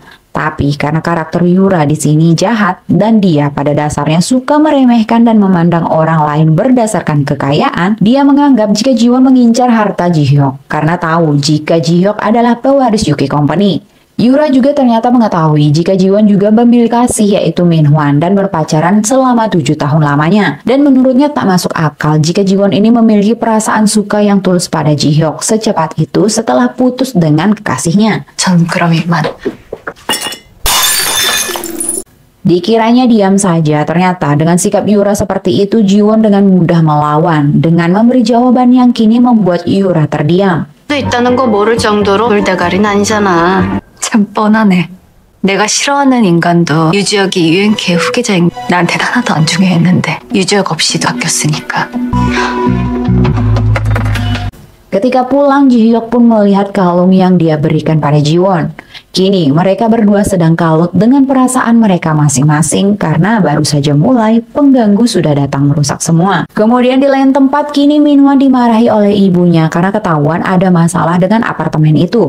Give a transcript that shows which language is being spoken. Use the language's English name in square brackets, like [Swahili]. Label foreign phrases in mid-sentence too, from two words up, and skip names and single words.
[Indonesian] Tapi karena karakter Yura di sini jahat dan dia pada dasarnya suka meremehkan dan memandang orang lain berdasarkan kekayaan, dia menganggap jika Ji-won mengincar harta Ji-hyuk karena tahu jika Ji-hyuk adalah pewaris UK Company. Yura juga ternyata mengetahui jika Ji-won juga memiliki kasih yaitu Min-hwan dan berpacaran selama 7 tahun lamanya. Dan menurutnya tak masuk akal jika Ji-won ini memiliki perasaan suka yang tulus pada Ji-hyuk secepat itu setelah putus dengan kekasihnya. [Korean] 전 그럼 이만. [Indonesian] Dikiranya diam saja, ternyata dengan sikap Yura seperti itu Ji-won dengan mudah melawan dengan memberi jawaban yang kini membuat Yura terdiam. [Korean] 수 있다는 거 모를 정도로 돌대가리는 아니잖아. 참 뻔하네. 내가 싫어하는 인간도 유지혁이 유엔케의 후계자인 나한텐 하나도 안 중요했는데 유지혁 없이도 바뀌었으니까. [Indonesian] Ketika pulang, Ji-hyuk pun melihat kalung yang dia berikan pada Ji-won. Kini mereka berdua sedang kalut dengan perasaan mereka masing-masing karena baru saja mulai pengganggu sudah datang merusak semua. Kemudian di lain tempat kini Min-hwan dimarahi oleh ibunya karena ketahuan ada masalah dengan apartemen itu.